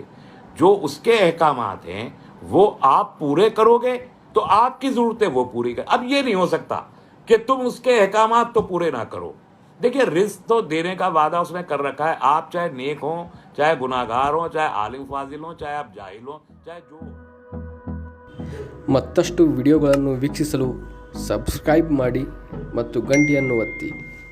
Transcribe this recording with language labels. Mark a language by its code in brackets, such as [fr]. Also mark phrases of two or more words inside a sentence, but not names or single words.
[hi] जो उसके अहकामात हैं वो आप पूरे करोगे तो आपकी ज़रूरतें वो पूरी कर। अब ये नहीं हो सकता कि तुम उसके अहकामात तो पूरे ना करो। देखिए, रिस्क तो देने का वादा उसने कर रखा है। आप चाहे नेक हो, चाहे गुनाहगार हो, चाहे आलिम फाजिल हो, चाहे आप जाहिल हो, चाहे जो। [kn] ಮತ್ತಷ್ಟು ವಿಡಿಯೋಗಳನ್ನು ವೀಕ್ಷಿಸಲು ಸಬ್ಸ್ಕ್ರೈಬ್ ಮಾಡಿ ಮತ್ತು ಗಂಟೆಯನ್ನು ಒತ್ತಿ.